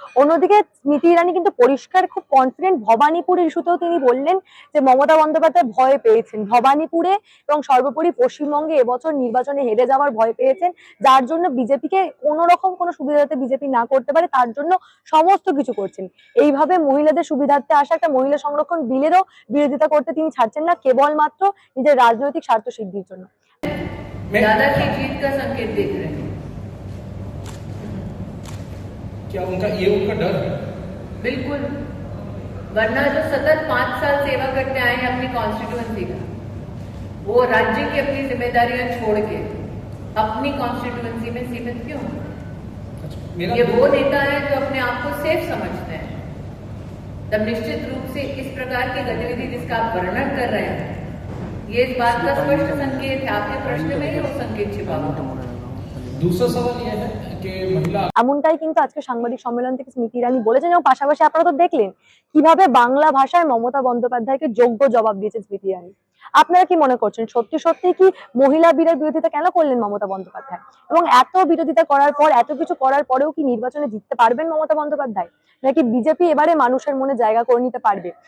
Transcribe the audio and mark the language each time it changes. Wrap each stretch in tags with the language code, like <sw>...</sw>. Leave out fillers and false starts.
<bn>অন্যদিকে স্মৃতি ইরানি কিন্তু পরিষ্কার, খুব কনফিডেন্ট ভবানীপুরের ইস্যুতেও তিনি বললেন যে মমতা বন্দ্যোপাধ্যায় ভয় পেয়েছেন ভবানীপুরে এবং সর্বোপরি পশ্চিমবঙ্গে এবছর নির্বাচনে হেরে যাওয়ার ভয় পেয়েছেন, যার জন্য বিজেপিকে কোনো রকম কোনো সুবিধা যাতে বিজেপি না করতে পারে তার জন্য সমস্ত কিছু করছেন। এইভাবে মহিলাদের সুবিধার্থে আসা একটা মহিলা সংরক্ষণ বিলেরও বিরোধিতা করতে তিনি ছাড়ছেন না, কেবলমাত্র নিজের রাজনৈতিক স্বার্থ সিদ্ধির জন্য।</bn> <hi>दादा की जीत का संकेत देख रहे हैं। क्या ये उनका डर है? बिल्कुल, वरना जो सतत 5 साल सेवा करते आए हैं अपनी कॉन्स्टिट्यूएंसी का, वो राज्य की अपनी जिम्मेदारियां छोड़ के अपनी कॉन्स्टिट्यूएंसी में सीमित क्यों? ये वो नेता है जो अपने आप को सेफ समझते हैं। तब निश्चित रूप से इस प्रकार की गतिविधि जिसका आप वर्णन कर रहे हैं, ये इस बात का स्पष्ट संकेत है। आपके प्रश्न में ही वो संकेत छिपा हुआ है। दूसरा सवाल यह है कि महिला</hi> <bn>এমনটাই কিন্তু আজকে সাংবাদিক সম্মেলন থেকে স্মৃতি ইরানি বলেছেন এবং পাশাপাশি আপনারা তো দেখলেন কিভাবে বাংলা ভাষায় মমতা বন্দ্যোপাধ্যায়কে যোগ্য জবাব দিয়েছেন স্মৃতি ইরানি। আপনারা কি মনে করছেন সত্যি সত্যি কি মহিলা বিলের বিরোধিতা কেন করলেন মমতা বন্দ্যোপাধ্যায়, এবং এত বিরোধিতা করার পর, এত কিছু করার পরেও কি নির্বাচনে জিততে পারবেন মমতা বন্দ্যোপাধ্যায়, নাকি বিজেপি এবারে মানুষের মনে জায়গা করে নিতে পারবে?</bn>